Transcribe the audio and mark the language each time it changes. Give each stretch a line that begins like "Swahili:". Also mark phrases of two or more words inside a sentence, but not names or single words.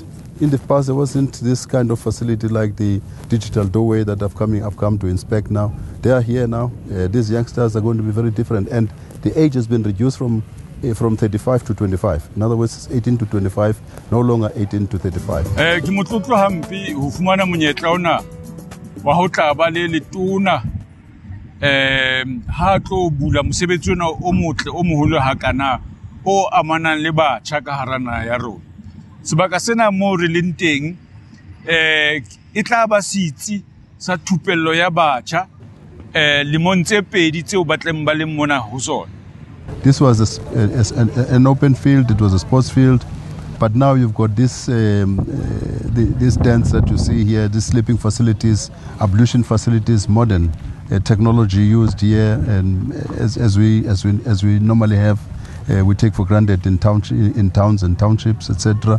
English: In the past, there wasn't this kind of facility like the digital doorway that I've come to inspect now. They are here now. These youngsters are going to be very different. And the age has been reduced from 35 to 25. In other words, it's 18 to 25, no longer 18 to 35.
Southern Sotho: Ke motlotlo hampe ho fumana monyetla ona wa ho tla ba le letona ha tlo bula mosebetsi ona o motle o moholo hakana o amanang le batjha ka hara naha ya rona. Sebaka sena mo re leng teng e tla ba sitsi sa thupello ya batjha lemong tse pedi tseo ba tleng ba leng mona ho sona.
English: This was an open field, it was a sports field, but now you've got this tents that you see here, these sleeping facilities, ablution facilities, modern technology used here, and as we normally have, we take for granted in towns and townships, etc.